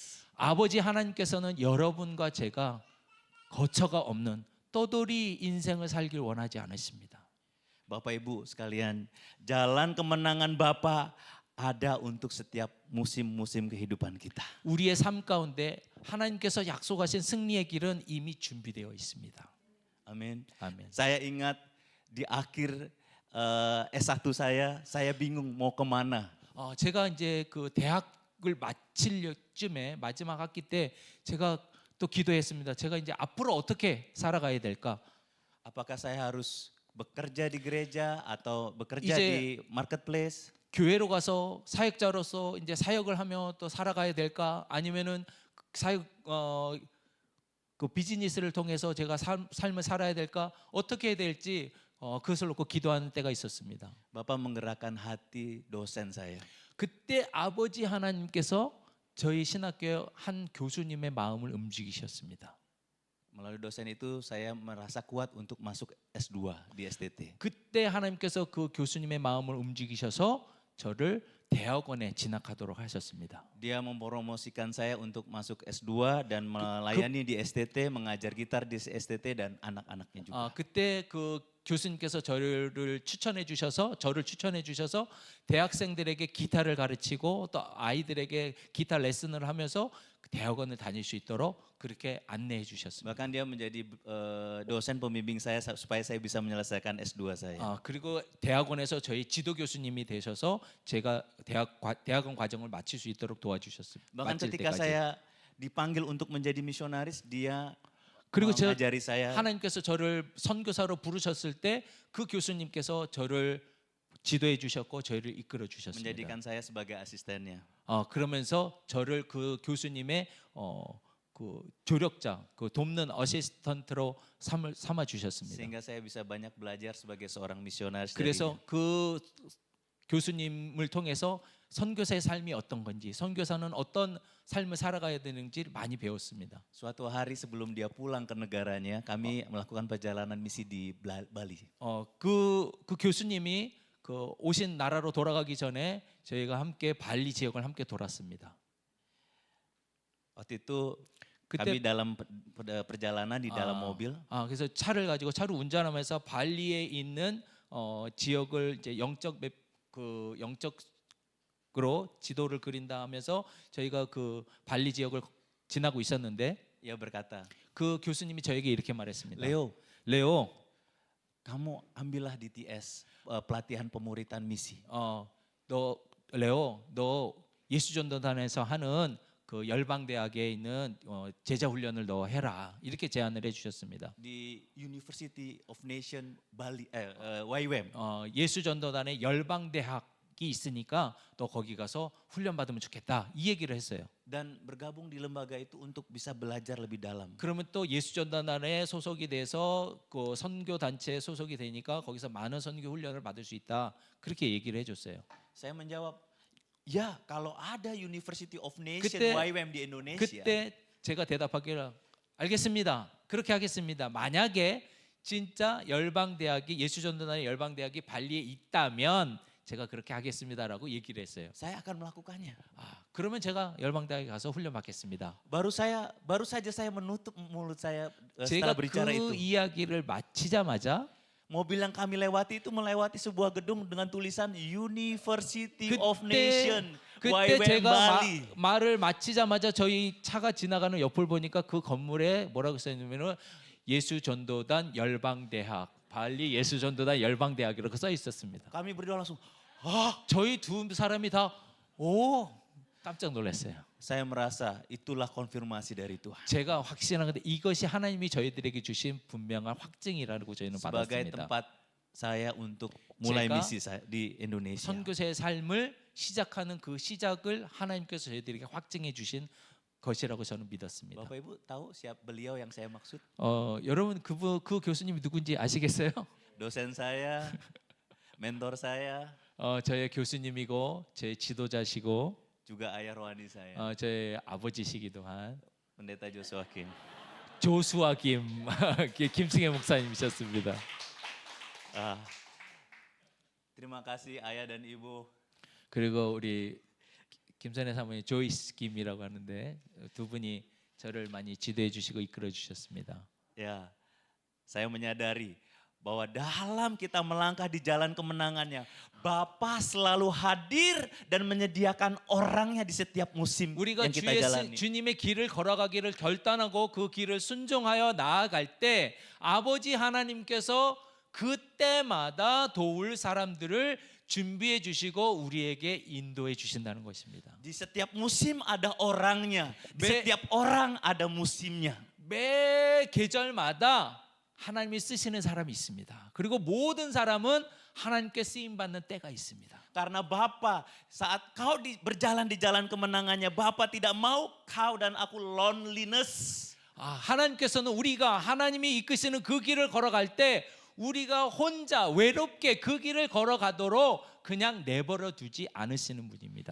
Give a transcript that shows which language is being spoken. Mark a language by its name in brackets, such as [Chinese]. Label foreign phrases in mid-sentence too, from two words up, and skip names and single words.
[Korean] 아버지 하나님께서는 여러분과 제가 거처가 없는 떠돌이 인생을 살길 원하지 않으십니다. [Indonesian] Bapak Ibu sekalian, jalan kemenangan Bapa ada untuk setiap musim-musim kehidupan kita. [Korean] 우리의 삶 가운데 하나님께서 약속하신 승리의 길은 이미 준비되어 있습니다. [Indonesian] Amin. [Korean] 아멘. [Indonesian] Saya ingat di akhir S1 saya bingung mau kemana. [Korean] 제가 이제 그 대학을 마칠 쯤에 마지막 학기 때 제가 또 기도했습니다. 제가 이제 앞으로 어떻게 살아가야 될까? [Indonesian] Apakah saya harus bekerja di gereja atau bekerja [Korean] 이제 [Indonesian] di marketplace? [Korean] 교회로 가서 사역자로서 이제 사역을 하며 또 살아가야 될까? 아니면은 사역 그 비즈니스를 통해서 제가 삶을 살아야 될까? 어떻게 해야 될지 그것을 놓고 기도하는 때가 있었습니다. [Indonesian] Bapak menggerakkan hati dosen saya. [Korean] 그때 아버지 하나님께서 저희 신학교의 한 교수님의 마음을 움직이셨습니다. [Indonesian] Melalui dosen itu saya merasa kuat untuk masuk S2 di STT. [Korean] 그때 하나님께서 그 교수님의 마음을 움직이셔서 저를 대학원에 진학하도록 하셨습니다. [Indonesian] Dia mempromosikan saya untuk masuk S2 dan melayani di STT, mengajar gitar di STT dan anak-anaknya juga. [Korean] 그때 그 교수님께서 저를 추천해 주셔서 대학생들에게 기타를 가르치고 또 아이들에게 기타 레슨을 하면서 대학원을 다닐 수 있도록 그렇게 안내해 주셨습니다. [Indonesian] Bahkan dia menjadi dosen pembimbing saya supaya saya bisa menyelesaikan S2 saya. [Korean] 그리고 대학원에서 저희 지도 교수님이 되셔서 제가 대학원 과정을 마칠 수 있도록 도와주셨습니다. [Indonesian] Bahkan [Korean] 마칠 [Indonesian] ketika [Korean] 때까지. [Indonesian] saya dipanggil untuk menjadi misionaris, dia [Korean] 그리고 [Indonesian] mengajari saya. [Korean] 하나님께서 저를 선교사로 부르셨을 때 그 교수님께서 저를 지도해 주셨고 저희를 이끌어 주셨습니다. [Indonesian] menjadikan saya sebagai asistennya. [Korean] 그러면서 저를 그 교수님의 그 조력자, 그 돕는 어시스턴트로 삼아 주셨습니다. [Indonesian] Sehingga saya bisa banyak belajar sebagai seorang misionaris. [Korean] 그래서 그 교수님을 통해서 선교사의 삶이 어떤 건지, 선교사는 어떤 삶을 살아가야 되는지 많이 배웠습니다. [Indonesian] Suatu hari sebelum dia pulang ke negaranya, kami melakukan perjalanan misi di Bali. [Korean] 그 교수님이 그 오신 나라로 돌아가기 전에 저희가 함께 발리 지역을 함께 돌았습니다. [Indonesian] Waktu itu [Korean] 그때 [Indonesian] kami dalam perjalanan di dalam mobil. [Korean] 그래서 차를 운전하면서 발리에 있는 지역을 이제 영적으로 지도를 그린다 하면서 저희가 그 발리 지역을 지나고 있었는데 [Indonesian] Ia berkata, [Korean] 그 교수님이 저에게 이렇게 말했습니다. [Indonesian] Leo, kamu ambillah DTS, pelatihan pemuritan misi. [Korean] 너 예수전도단에서 하는 그 열방대학에 있는 제자 훈련을 너 해라 이렇게 제안을 해주셨습니다. [Indonesian] Di University of Nation Bali, YWAM. [Korean] 예수전도단에 열방대학이 있으니까 너 거기 가서 훈련 받으면 좋겠다 이 얘기를 했어요. [Indonesian] Dan bergabung di lembaga itu untuk bisa belajar lebih dalam. [Korean] 그러면 또 예수전도단에 소속이 돼서 그 선교 단체에 소속이 되니까 거기서 많은 선교 훈련을 받을 수 있다 그렇게 얘기를 해줬어요. [Indonesian] Saya menjawab, ya kalau ada University of Nation [Korean] 그때- [Indonesian] YWAM di Indonesia, [Korean] 그때 제가 대답하기를 알겠습니다. 그렇게 하겠습니다. 만약에 진짜 열방대학이 예수전도단의 열방대학이 발리에 있다면 제가 그렇게 하겠습니다라고 얘기를 했어요. [Indonesian] saya akan melakukannya. [Korean] 그러면 제가 열방대학에 가서 훈련 받겠습니다. [Indonesian] Baru saja saya menutup mulut saya [Korean] 제가 [Indonesian] setelah berbicara [Korean] 그 [Indonesian] itu. [Korean] 이야기를 마치자마자 [Indonesian] Mobil yang kami lewati itu melewati sebuah gedung dengan tulisan University of Nation [Korean] 그때 [Indonesian] YWAM [Korean] 제가 [Indonesian] Bali. [Korean] 말을 마치자마자 저희 차가 지나가는 옆을 보니까 그 건물에 뭐라고 써있냐면은 예수전도단 열방대학 발리 예수전도단 열방대학이라고 써 있었습니다. [Indonesian] Kami berdua langsung, [Korean] 저희 두 사람이 다 깜짝 놀랐어요. [Indonesian] saya merasa itulah konfirmasi dari Tuhan. [Korean] 제가 확신한 건데 이것이 하나님이 저희들에게 주신 분명한 확증이라고 저희는 [Indonesian] Sebagai [Korean] 받았습니다. [Indonesian] tempat saya untuk mulai [Korean] 제가 [Indonesian] misi di Indonesia. [Korean] 선교사의 삶을 시작하는 그 시작을 하나님께서 저희들에게 확증해 주신 것이라고 저는 믿었습니다. [Indonesian] Bapak Ibu tahu siapa beliau yang saya maksud? [Korean] 여러분 그 교수님이 누군지 아시겠어요? [Indonesian] Dosen saya, mentor saya, [Korean] 저의 교수님이고 제 지도자시고 [Indonesian] juga ayah rohani saya, [Korean] 저의 아버지시기도 한 [Indonesian] Pendeta Joshua Kim. [Korean] 조수아 김승혜 목사님이셨습니다. [Indonesian] Terima kasih ayah dan ibu. [Korean] 그리고 우리 김선혜 사모님 조이스 김이라고 하는데 두 분이 저를 많이 지도해 주시고 이끌어 주셨습니다. [Indonesian] Ya, saya menyadari bahwa dalam kita melangkah di jalan kemenangannya, Bapa selalu hadir dan menyediakan orangnya di setiap musim [Korean] 우리가 [Indonesian] yang kita jalani. [Korean] 주님의 길을 걸어가기를 결단하고 그 길을 순종하여 나아갈 때 아버지 하나님께서 그때마다 도울 사람들을 준비해 주시고 우리에게 인도해 주신다는 것입니다. [Indonesian] Di setiap musim ada orangnya, di setiap orang ada musimnya. [Korean] 매 계절마다 하나님이 쓰시는 사람이 있습니다. 그리고 모든 사람은 하나님께 쓰임 받는 때가 있습니다. [Indonesian] Karena Bapa saat kau berjalan di jalan kemenangannya, Bapa tidak mau kau dan aku loneliness. [Korean] 하나님께서는 우리가 하나님이 이끄시는 그 길을 걸어갈 때 우리가 혼자 외롭게 그 길을 걸어가도록 그냥 내버려 두지 않으시는 분입니다.